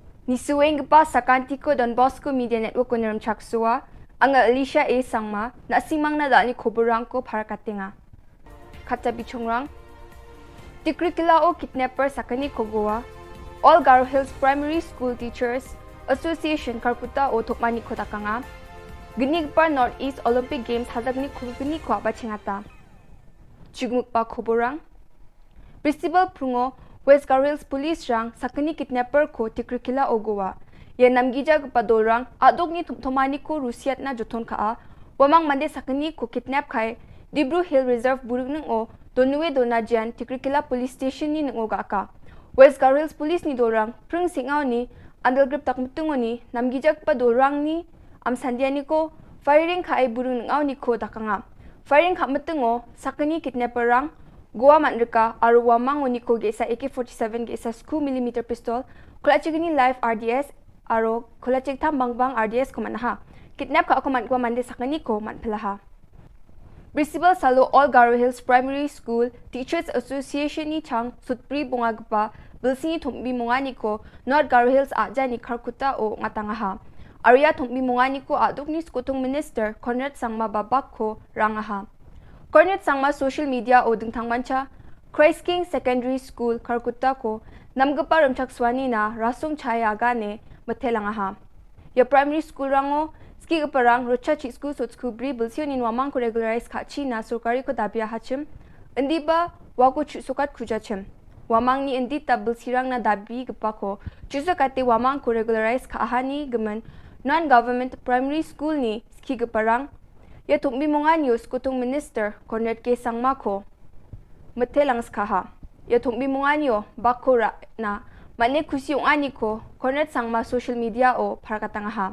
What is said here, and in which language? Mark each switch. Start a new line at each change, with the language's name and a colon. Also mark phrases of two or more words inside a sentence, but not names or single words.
Garo: Nisueng gepa sakantiko Don Bosco Media Network ko neram chaksua, anga Alicia A sangma na simang na dal ni Khubor ko para katinga. Kata bichongrang, tikrikila o kidnapper sakani kogoa, All Garo Hills Primary School Teachers Association Karkuta o Tokmani ko takanga, ginig pa Northeast Olympic Games hazag ni Khubini ko abachingata. Chigmuk pa Khuborang, Principal Prungo West Garo Hills Police rang sakani kidnapper ko tikrikila o goa. Yan namgija gpadolrang adog ni thomani ko Rusiat na joton kaa, wamang mande sakani ko kidnap kai Dibru Hill Reserve burug nang o Donue Donajian tikrikila Police Station ni nang o gaka. West Garo Hills Police ni dorang prung singaw ni andal grip takmutungo ni namgija gpadolrang ni amsandiani ko firing kai burug nang aw ni ko dakanga. Firing khamutungo sakani kidnapper rang Goa manrika aru wamang uniko gesa AK-47 gesa 2mm pistol kulachigini live RDS aro kulachig tambang RDS ko manaha kidnap ka ako man gwa mande sakani ko man pelaha. Principal Salo All Garo Hills Primary School Teachers Association ni chang sutpri bungagpa bilsini thombi mungani ko North Garo Hills aja ni Karkuta o ngatangaha. Arya thombi mungani ko aduk ni skutung minister Conrad Sangma babak ko rangaha. Cornet sangma
English: social media
Garo: o dingtang mancha Christ King Secondary School Karkuta ko namgapa ramchakswani na rasong chaya agane matelangaha. Ya
English: primary school
Garo: rango ski gaparang rocha chi school so skubri bilsion in wamang ko regularize kachi na surkari ko dabia hachim indi ba wako sukat kujachim. Wamang ni indi tabel sirang na dabi gapa ko chusakate wamang ko regularize kaahani gaman
English: non-government primary school
Garo: ni ski gaparang ya tumbi mungan yus kutung minister Conrad K. Sangma ko matelang skaha. Ya tumbi mungan yo bakura na mane kusi yung ani ko Conrad Sangma
English: social media
Garo: o parakatangaha.